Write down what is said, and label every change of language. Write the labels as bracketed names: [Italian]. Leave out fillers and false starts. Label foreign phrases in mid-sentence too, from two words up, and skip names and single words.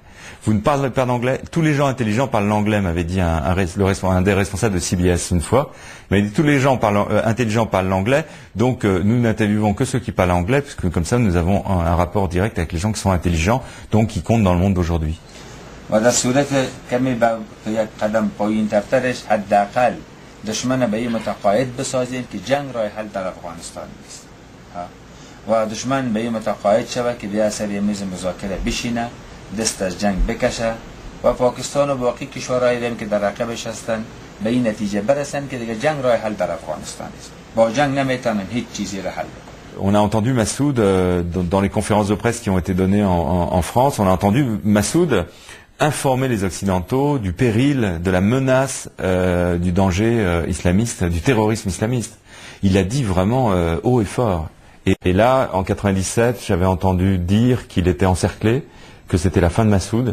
[French] Vous ne parlez pas d'anglais, tous les gens intelligents parlent l'anglais, m'avait dit un des responsables de CBS une fois. Mais tous les gens intelligents parlent l'anglais, donc nous n'interviewons que ceux qui parlent anglais, puisque comme ça nous avons un rapport direct avec les gens qui sont intelligents, donc qui comptent dans le monde d'aujourd'hui. [Persian] و در صورت کمی با یک قدم پایین ترترش حداقل دشمن به این متقاعد بسازیم که جنگ راه حل در افغانستان نیست و دشمن به این متقاعد شود که بیا سر میز مذاکره بشینه دست از جنگ بکشه و پاکستان و باقی کشورهای دیگه که در رقبش هستن به این نتیجه برسن که دیگه جنگ راه حل در افغانستان نیست با جنگ نمیتونن هیچ چیزی را حل بکنن. [French] On a entendu Massoud dans les conférences de presse qui ont été données en France, on a entendu Massoud informer les Occidentaux du péril, de la menace, du danger islamiste, du terrorisme islamiste. Il l'a dit vraiment haut et fort. Et là, en 97, j'avais entendu dire qu'il était encerclé, que c'était la fin de Massoud.